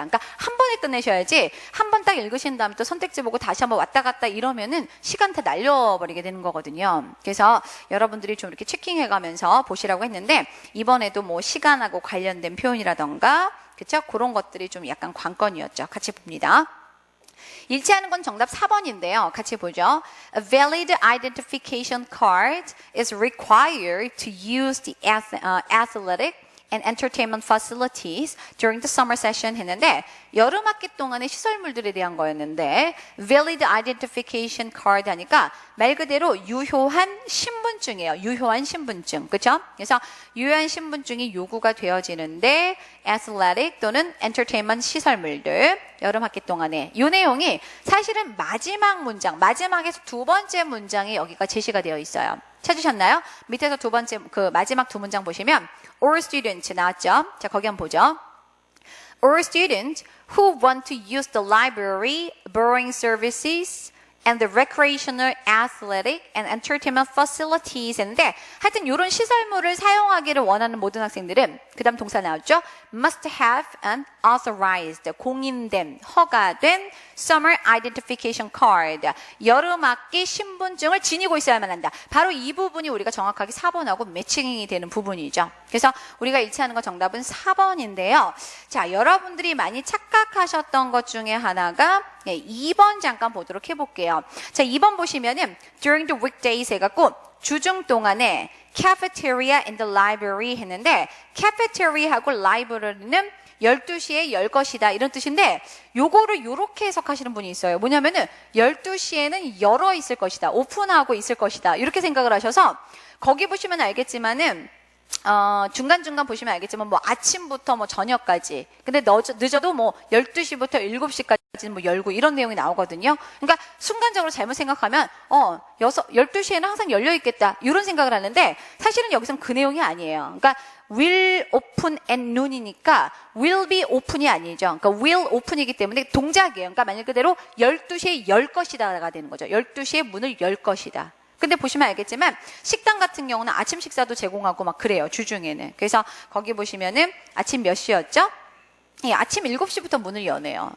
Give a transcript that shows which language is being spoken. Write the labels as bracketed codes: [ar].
[ko] 그러니까 한 번에 끝내셔야지 한 번 딱 읽으신 다음에 또 선택지 보고 다시 한번 왔다 갔다 이러면은 시간 다 날려버리게 되는 거거든요. 그래서 여러분들이 좀 이렇게 체킹해가면서 보시라고 했는데 이번에도 뭐 시간하고 관련된 표현이라던가 그쵸? 그런 것들이 좀 약간 관건이었죠. 같이 봅니다. 일치하는 건 정답 4번인데요. 같이 보죠. [en] A valid identification card is required to use the athletic and entertainment facilities during the summer session [ko] 했는데 여름학기 동안의 시설물들에 대한 거였는데 valid identification card 하니까 말 그대로 유효한 신분증이에요. 유효한 신분증. 그렇죠? 그래서 유효한 신분증이 요구가 되어지는데 athletic 또는 entertainment 시설물들 여름학기 동안에 이 내용이 사실은 마지막 문장, 마지막에서 두 번째 문장이 여기가 제시가 되어 있어요. 찾으셨나요? 밑에서 두 번째 그 마지막 두 문장 보시면 or student 나왔죠? 자, 거기 한번 보죠. or student who want to use the library, borrowing services and the recreational, athletic and entertainment facilities 했는데 하여튼 이런 시설물을 사용하기를 원하는 모든 학생들은 그 다음 동사 나왔죠? [en] must have an authorized, [ko] 공인된, 허가된 [en] summer identification card, [ko] 여름학기 신분증을 지니고 있어야만 한다. 바로 이 부분이 우리가 정확하게 4번하고 매칭이 되는 부분이죠. 그래서 우리가 일치하는 거 정답은 4번인데요. 자, 여러분들이 많이 착각하셨던 것 중에 하나가 2번 잠깐 보도록 해볼게요. 자, 2번 보시면은 [en] during the weekdays [ko] 해갖고 주중 동안에 [en] cafeteria in the library [ko] 했는데 cafeteria하고 library는 12시에 열 것이다 이런 뜻인데 요거를 요렇게 해석하시는 분이 있어요. 뭐냐면은 12시에는 열어 있을 것이다. 오픈하고 있을 것이다. 이렇게 생각을 하셔서 거기 보시면 알겠지만은 중간중간 보시면 알겠지만 뭐 아침부터 뭐 저녁까지 근데 늦어도 뭐 12시부터 7시까지는 뭐 열고 이런 내용이 나오거든요. 그러니까 순간적으로 잘못 생각하면 12시에는 항상 열려 있겠다 이런 생각을 하는데 사실은 여기서는 그 내용이 아니에요. 그러니까 [en] will open at noon [ko] 이니까 [en] will be open [ko] 이 아니죠. 그러니까 will open이기 때문에 동작이에요. 그러니까 말 그대로 12시에 열 것이다가 되는 거죠. 12시에 문을 열 것이다. 근데 보시면 알겠지만 식당 같은 경우는 아침 식사도 제공하고 막 그래요. 주중에는. 그래서 거기 보시면은 아침 몇 시였죠? 예, 아침 7시부터 문을 여네요.